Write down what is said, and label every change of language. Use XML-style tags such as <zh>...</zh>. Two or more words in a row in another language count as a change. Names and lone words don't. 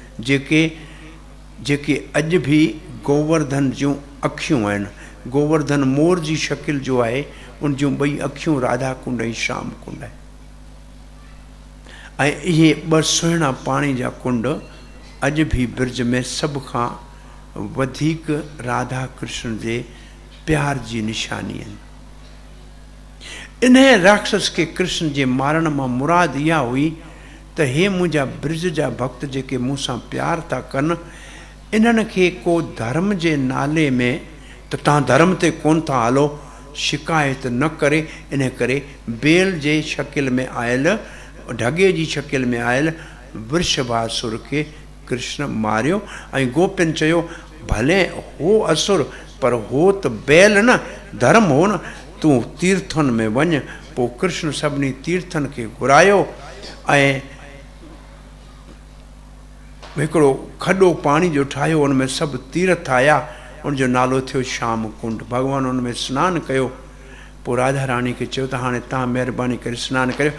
<sd>जेके अॼु बि गोवर्धन जूं अखियूं आहिनि, गोवर्धन मोर जी शकिल जो आहे, उन जूं 2 अखियूं राधा कुंड ऐं श्याम कुंड आहे। ऐं इहे 2 सुहिणा पाणी जा कुंड अॼु बि ब्रज में सभ खां वधीक राधा कृष्ण जे प्यार जी निशानी आहिनि। इन राक्षस के कृष्ण जे मारण मां मुराद इहा हुई त हे मुंहिंजा ब्रज जा भक्त जेके मूंसां प्यार था कनि, इन्हनि खे को धर्म जे नाले में त तव्हां धर्म ते कोन था हलो शिकायत न करे, इन करे बेल जे शकिल में आयल, ढगे जी शकिल में आयल वृषभासुर खे कृष्ण मारियो। ऐं गोपियुनि चयो भले हो असुर पर हो त बैल न, धर्म हो न, तूं तीर्थनि में वञ। पोइ कृष्ण सभिनी तीर्थनि खे घुरायो ऐं हिकिड़ो खॾो पाणी जो ठाहियो, हुन में सभु तीर्थ आया, उनजो नालो थियो श्याम कुंड। भॻवानु हुन में सनानु कयो। पोइ राधा रानी खे चयो त हाणे तव्हां महिरबानी करे सनानु करियो।</sd>